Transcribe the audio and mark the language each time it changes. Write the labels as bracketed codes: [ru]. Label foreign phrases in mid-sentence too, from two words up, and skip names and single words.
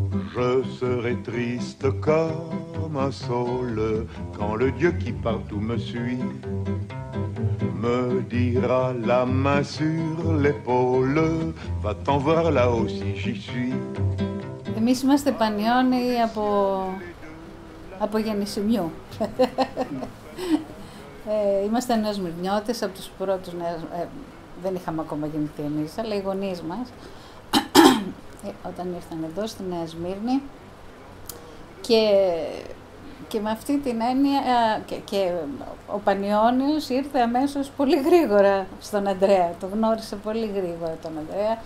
[fr] Je serai triste comme un saule quand le Dieu qui partout me suit me dira la main sur l'épaule, va-t'en voir là-haut si j'y suis. [el] Εμείς είμαστε Πανιόνιοι από γεννησιμιού. Είμαστε νεοσμυρνιώτες από τους πρώτους δεν είχαμε ακόμα γεννηθεί εμείς, αλλά οι γονείς μας όταν ήρθαν εδώ στη Νέα Σμύρνη και με αυτή την έννοια και ο Πανιόνιος ήρθε αμέσως πολύ γρήγορα στον Ανδρέα, το γνώρισε πολύ γρήγορα τον Ανδρέα.